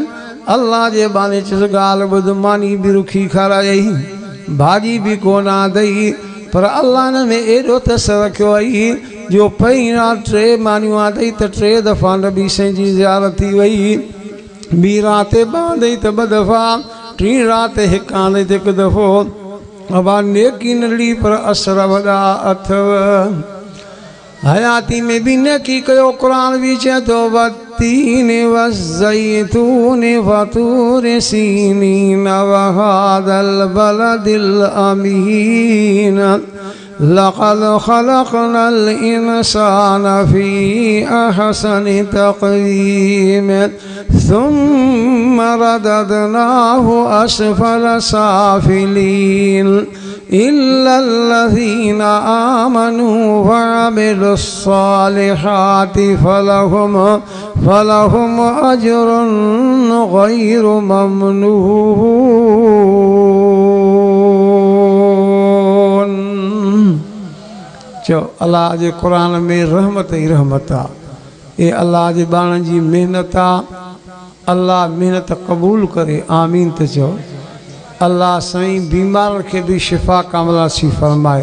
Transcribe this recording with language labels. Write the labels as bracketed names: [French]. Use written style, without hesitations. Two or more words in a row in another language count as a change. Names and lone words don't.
[Sindhi] अल्लाह जे बाने चयुसि ॻाल्हि ॿुध, मानी बि रुखी खारायई, भाॼी बि कोन आंदई, पर अल्लाह न में एॾो तस रखियो आई जो पहिरीं राति 3 मानियूं आंदई त 3 दफ़ा नबी साईं जी ज़ियारत थी वई। ॿी राति 2 आंदई त 2 दफ़ा, टीं राति 1 आंदई त 1 दफ़ो। अबा नेकी नंढड़ी पर असर वॾा अथव। हयाती में बि नेकी कयो। क़ुरान बि चए थो [Arabic] والتين والزيتون وطور سينين وهذا البلد الأمين لقد خلقنا الإنسان في أحسن تقويم ثم رددناه أسفل سافلين إلا الذين آمنوا وعملوا الصالحات فلهم أجر غير ممنون. [Sindhi] चो अल्लाह जे क़ुरान में रहमत ई रहमत आहे। ये अल्लाह जे बाणनि जी महिनत आहे। अल्लाह महिनत क़बूल करे, आमीन त चओ। अल्लाह साईं बीमार खे बि [Arabic] شفاء كاملة [Sindhi] सी फरमाए।